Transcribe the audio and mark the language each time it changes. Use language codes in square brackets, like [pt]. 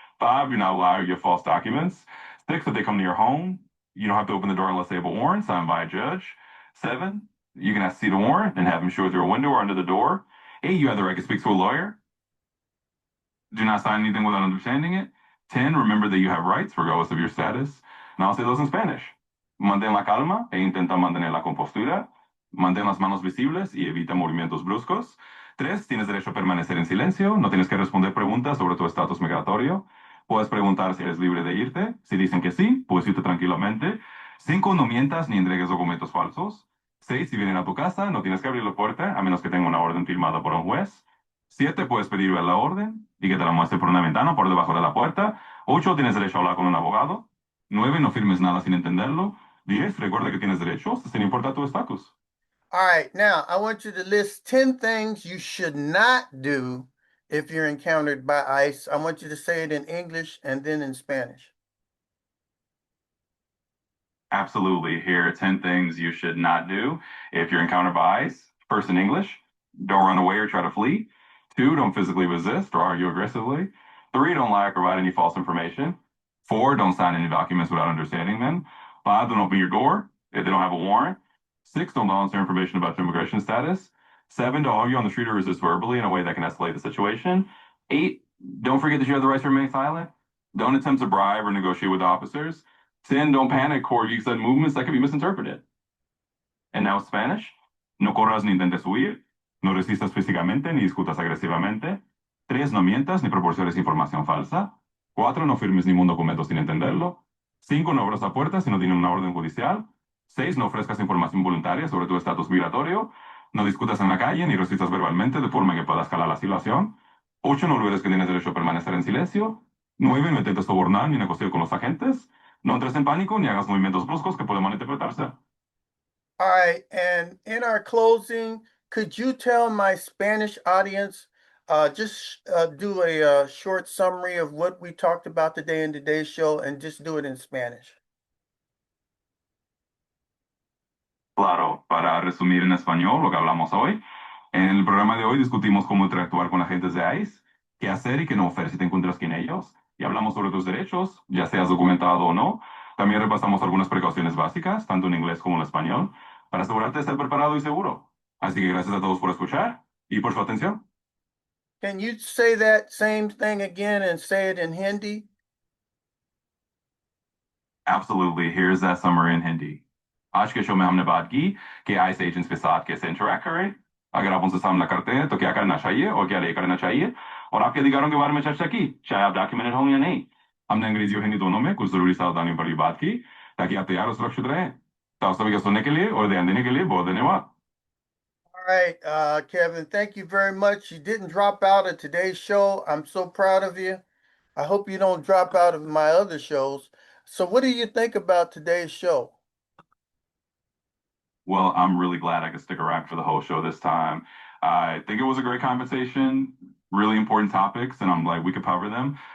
[en] Five, you're not allowed to give false documents. Six, if they come to your home, you don't have to open the door unless they have a warrant signed by a judge. Seven, you can ask to see the warrant and have them show it through a window or under the door. Eight, you have the right to speak to a lawyer. Do not sign anything without understanding it. 10, remember that you have rights regardless of your status. Now I'll say those in Spanish. [es] Mantén la calma e intenta mantener la compostura. Mantén las manos visibles y evita movimientos bruscos. 3, tienes derecho a permanecer en silencio. No tienes que responder preguntas sobre tu estatus migratorio. Puedes preguntar si eres libre de irte. Si dicen que sí, puedes irte tranquilamente. 5, no mientas ni entregues documentos falsos. 6, si vienen a tu casa, no tienes que abrir la puerta a menos que tenga una orden firmada por un juez. 7, puedes pedir ver la orden y que te la muestre por una ventana o por debajo de la puerta. 8, tienes derecho a hablar con un abogado. 9, no firmes nada sin entenderlo. 10, recuerda que tienes derechos sin importar tu estatus. [en] All right, now I want you to list 10 things you should not do if you're encountered by ICE. I want you to say it in English and then in Spanish. Absolutely. Here are 10 things you should not do if you're encountered by ICE. First, in English, don't run away or try to flee. Two, don't physically resist or argue aggressively. Three, don't lie or provide any false information. Four, don't sign any documents without understanding them. Five, don't open your door if they don't have a warrant. Six, don't volunteer information about your immigration status. Seven, don't argue on the street or resist verbally in a way that can escalate the situation. Eight, don't forget that you have the right to remain silent. Don't attempt to bribe or negotiate with officers. 10, don't panic or use sudden movements that can be misinterpreted. And now Spanish. No corras ni intentes huir. No resistas físicamente ni discutas agresivamente. 3, no mientas ni proporciones información falsa. 4, no firmes ningún documento sin entenderlo. 5, no abras la puerta si no tienen una orden judicial. 6, no ofrezcas información voluntaria sobre tu estatus migratorio. No discutas en la calle ni resistas verbalmente de forma que pueda escalar la situación. 8, no olvides que tienes derecho a permanecer en silencio. 9, no intentes sobornar ni negociar con los agentes. No entres en pánico ni hagas movimientos bruscos que pueden malinterpretarse. All right, and in our closing, could you tell my Spanish audience, just do a short summary of what we talked about today in today's show and just do it in Spanish? [es] Claro, para resumir en español lo que hablamos hoy, en el programa de hoy discutimos cómo interactuar con agentes de ICE, qué hacer y qué no hacer si te encuentras con ellos, y hablamos sobre tus derechos, ya seas documentado o no. También repasamos algunas precauciones básicas, tanto en inglés como en español, para asegurarte de estar preparado y seguro. Así que gracias a todos por escuchar y por su atención. [en] Can you say that same thing again and say it in Hindi? Absolutely. Here's that summary in Hindi. [hi] आज के show में हमने बात की कि ice agents के साथ कैसे इंटरैक्ट करें अगर आप उनसे सामना करते हैं तो क्या करना चाहिए और क्या नहीं करना चाहिए और आपके अधिकारों के बारे में चर्चा की चाहे आप डॉक्यूमेंटेड हों या नहीं हमने अंग्रेजी और हिंदी दोनों में कुछ जरूरी सावधानियों पर भी बात की ताकि आप तैयार और सुरक्षित रहें तो आप सभी को सुनने के लिए और ध्यान देने के लिए बहुत धन्यवाद [en] All right, Kevin, thank you very much. You didn't drop out of today's show. I'm so proud of you. I hope you don't drop out of my other shows. So, what do you think about today's show? Well, I'm really glad I could stick around for the whole show this time. I think it was a great conversation, really important topics, and I'm like, we could cover them.